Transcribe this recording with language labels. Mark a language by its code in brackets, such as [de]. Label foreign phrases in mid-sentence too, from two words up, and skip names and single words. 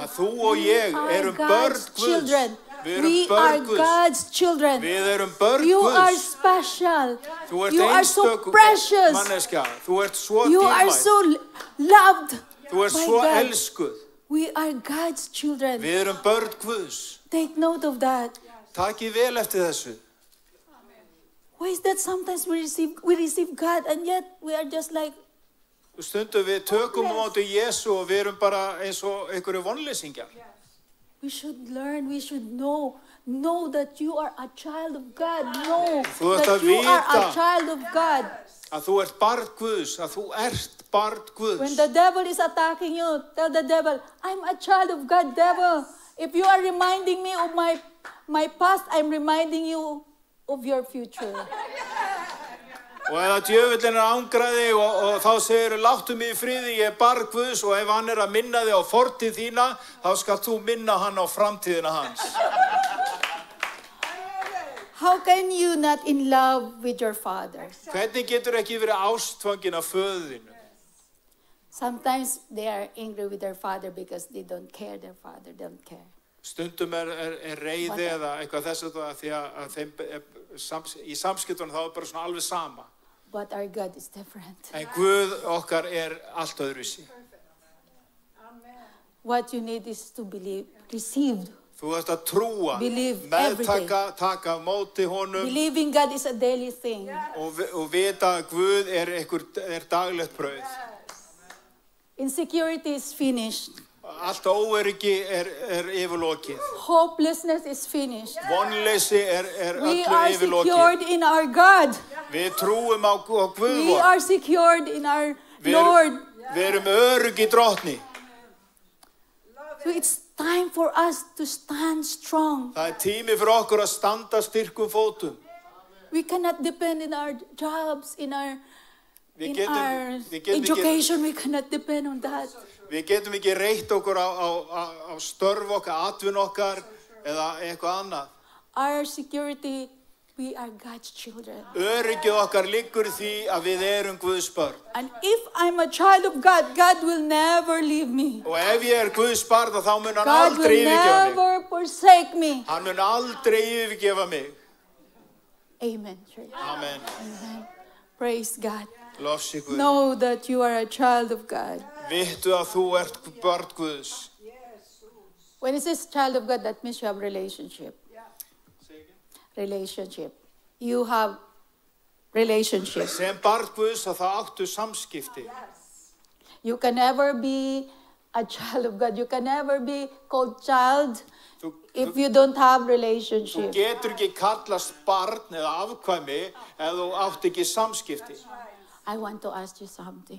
[is] Að þú og ég erum börn Guðs. [en] We are God's children. [is] Við erum börn Guðs. [en] You are special. [is] Þú ert [en] You are so precious. [is] Manneskja. Þú ert svo [en] You are [is] dýrmæt. [en] so loved. [is] Þú ert svo elskuð. [en] We are God's children. [is] Við erum börn Guðs. [en] Take note of that. [is] Takið vel eftir þessu. [en] Why is that sometimes we receive God and yet we are just like [is] Stundum við tökum á móti Jesú og við erum bara eins og einhverju vonleysingjar. [en] We should learn, we should know that you are a child of God. Know [is] Þú ert [en] that [is] að [en] you are a [is] vita [en] child of God. [is] Að þú ert barn Guðs, að þú ert barn Guðs. [en] When the devil is attacking you, tell the devil, I'm a child of God, devil. If you are reminding me of my past, I'm reminding you of your future. [is] Og ef djöfullinn angraði og þá segir láttu mig í friði, ég barn Guðs, og ef hann að minna þig á fortíð þína, þá skalt þú minna hann á framtíðina hans. [en] How can you not in love with your father? [is] Hvernig getur ekki verið ástfangin af föður þínu? [en] Sometimes they are angry with their father because they don't care, their father don't care. [is] Stundum reiði eða eitthvað þess að því að þeim í samskiptunum þá bara svona alveg sama. [en] But our God is different. [is] En Guð okkar allt öðruvísi. [en] What you need is to believe, received. [is] Þú ert að trúa, [en] Believe [is] meðtaka, taka á móti honum. [en] Believing God is a daily thing. [is] Og vita að Guð daglegt brauð. [en] Insecurity is finished. [is] Allt óöryggi yfirlokið. [en] Hopelessness is finished. [is] Vonleysi öllu [en] We are [is] yfirlokið. [en] secured in our God. [is] Við trúum á Guð [en] We [is] vor. [en] are secured in our Lord. [is] Við erum örugg í Drottni. [en] So it's time for us to stand strong. [is] Það tími fyrir okkur að standa styrkum fótum. [en] We cannot depend in our jobs, in our [is] Við [en] our [is] getum [en] education. We cannot depend on that. [is] Við getum ekki reitt okkur á störf okkar, atvinnu okkar eða eitthvað annað. [en] Our security, we are God's children. [is] Öryggið okkar liggur í því að við erum Guðs börn. [en] And if I'm a child of God, God will never leave me. [is] Og ef ég Guðs barn, þá mun hann [en] God [is] aldrei [en] will [is] yfirgefa mig. [en] never forsake me. [is] Hann mun aldrei yfirgefa mig. [en] Amen, church. Amen. Amen. Praise God. [is] Lofsi Guð. [en] Know that you are a child of God. [is] Vittu að þú ert barn Guðs. [en] When it says child of God, that means you have relationship. Relationship. You have relationship. [is] Sem barn Guðs að það áttu samskipti. [en] You can never be a child of God. You can never be called child if you don't have [is] Þú [en] relationship. [is] getur ekki kallast barn eða afkvæmi ef þú átt ekki samskipti. [en] I want to ask you something.